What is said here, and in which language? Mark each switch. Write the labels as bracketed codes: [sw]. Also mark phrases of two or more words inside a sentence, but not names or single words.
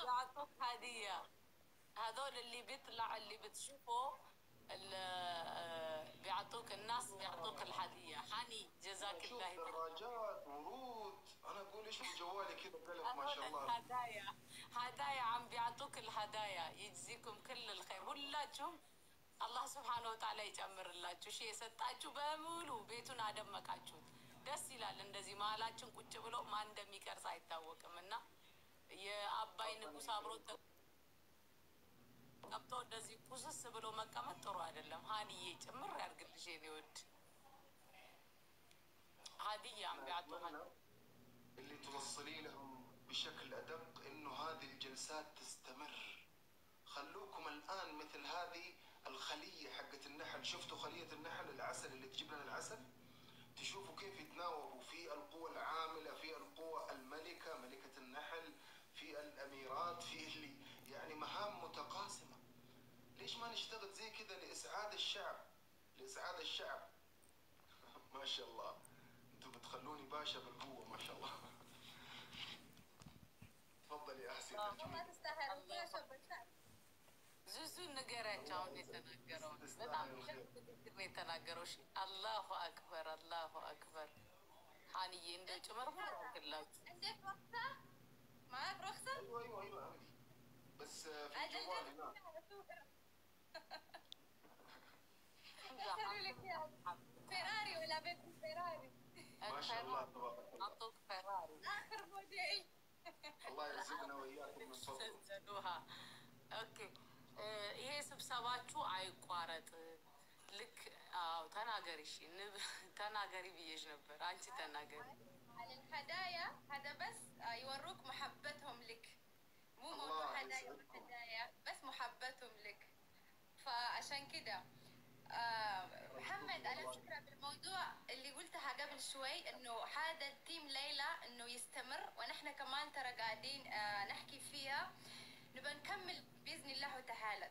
[ar] يعطوك هدية، هذول اللي بيطلع اللي بتشوفه بيعطوك الناس، بيعطوك الهدية. حني جزاك الله خير. دراجات، ورود، أنا أقول إيش جوالي كذا قلب ما شاء الله. هدايا عم بيعطوك الهدايا، يجزيكم كل الخير [am] ሁላችሁም። [ar] الله سبحانه وتعالى [am] ይጨምርላችሁ። እሺ የሰጣችሁ በሙሉ ቤቱን አደመቃችሁት። ደስ ይላል። እንደዚህ መሀላችን ቁጭ ብሎ ማን እንደሚቀርጽ አይታወቅምና የአባይ ንጉስ አብሮ ተቀምጦ እንደዚህ ቁስስ ብሎ መቀመጥ ጥሩ አይደለም። ሀኒዬ ጭምር ያርግልሽ የኔ ወድ [ar] هدية عم بيعطوها اللي توصلي لهم بشكل أدق إنه هذه الجلسات تستمر. خلوكم الآن مثل هذه الخلية حقت النحل. شفتوا خلية النحل، العسل اللي تجيب لنا العسل، تشوفوا كيف يتناوبوا في القوة العاملة، في القوة الملكة، ملكة النحل، في الأميرات، في اللي يعني مهام متقاسمة. ليش ما نشتغل زي كذا لإسعاد الشعب، لإسعاد الشعب؟ ما شاء الله، انتوا بتخلوني باشا بالقوة ما شاء الله. تفضلي أحسن. ما تستاهل باشا بالشعب. [am] ዙዙ ንገሪያቸው አሁን የተናገረው በጣም ትክክል የተናገረው። እሺ [ar] الله أكبر الله أكبر። [am] ሀኒዬ እንደ ጭመርመር አድርግላችሁ። [ar] عندك رخصة؟ معك رخصة؟ ايوه عندي، بس في جوالي. اشتري لك فيراري ولا بيت فيراري؟ ما شاء الله تبارك الله. عطوك فيراري آخر موديل. الله يرزقنا وإياكم من فضله. سجلوها. اوكي [am] ይሄ ስብሰባችሁ አይቋረጥ። ልክ አዎ ተናገሪ። እሺ ተናገሪ ብዬሽ ነበር፣ አንቺ تناقري. [ar] على الهدايا هذا بس يوروك محبتهم لك، مو موضوع هدايا بس محبتهم لك. فعشان كده محمد، على فكرة بالموضوع اللي قلتها قبل شوي انه هذا التيم ليلى انه يستمر، ونحن كمان ترى قاعدين نحكي فيها، نبقى نكمل بإذن الله تعالى.